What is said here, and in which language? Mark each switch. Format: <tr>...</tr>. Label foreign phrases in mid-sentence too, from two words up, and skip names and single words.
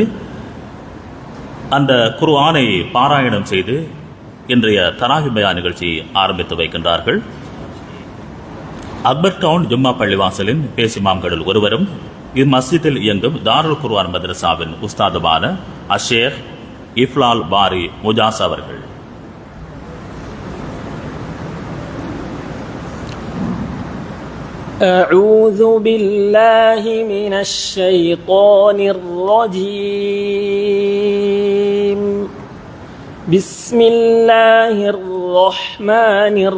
<ta>அந்த குர்ஆனை பாராயணம் செய்து இன்றைய தராவி பயான் நிகழ்ச்சி ஆரம்பித்து வைக்கின்றார்கள். அக்பர் டவுன் ஜும்மா பள்ளிவாசலின் பேசிமாம்களில் ஒருவரும் இம்மஸ்ஜிதில் இயங்கும் தாருல் குர்ஆன் மதரசாவின் உஸ்தாதுமான அஷேக் இஃப்லால் பாரி முஜாஸ் அவர்கள்.</ta> <ar>أعوذ بالله من الشيطان الرجيم بسم الله الرحمن</ar>